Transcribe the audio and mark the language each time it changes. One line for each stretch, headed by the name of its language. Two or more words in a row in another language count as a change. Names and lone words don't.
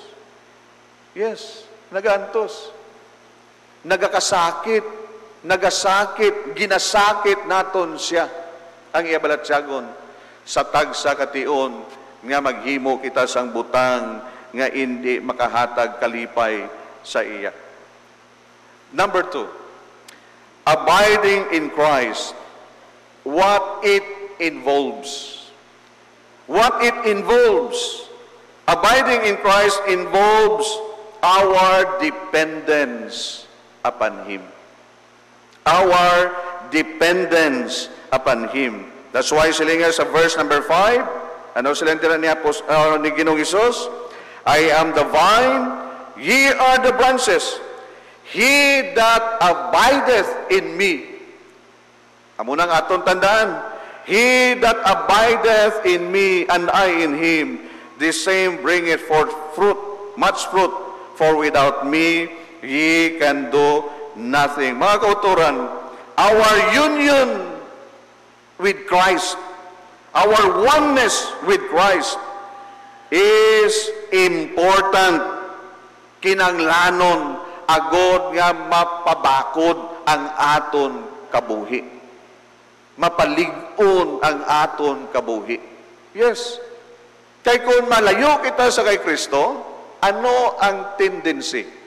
Hiligaynon: Yes, nagaantos. Nagasakit, ginasakit naton siya ang iabalatsyagon sa tagsa kation nga maghimo kita sang butang nga hindi makahatag kalipay sa iya.
English: Number 2, abiding in Christ, what it involves. What it involves. Abiding in Christ involves our dependence upon Him. Our dependence upon Him.
Hiligaynon: That's why sila nga sa
English: verse number 5,
Hiligaynon: ano sila tira ni Ginoong Hesus?
English: I am the vine, ye are the branches. He that abideth in me.
Hiligaynon: Amo nang aton tandaan,
English: he that abideth in me and I in him, the same bringeth forth fruit, much fruit, for without me ye can do nothing.
Hiligaynon: Mga kauturan,
English: our union with Christ, our oneness with Christ is important.
Hiligaynon: Kinanglanon agod nga mapabakod ang aton kabuhi. Mapalig-on ang aton kabuhi. Yes. Kay kung malayo kita sa kay Kristo, ano ang tendency?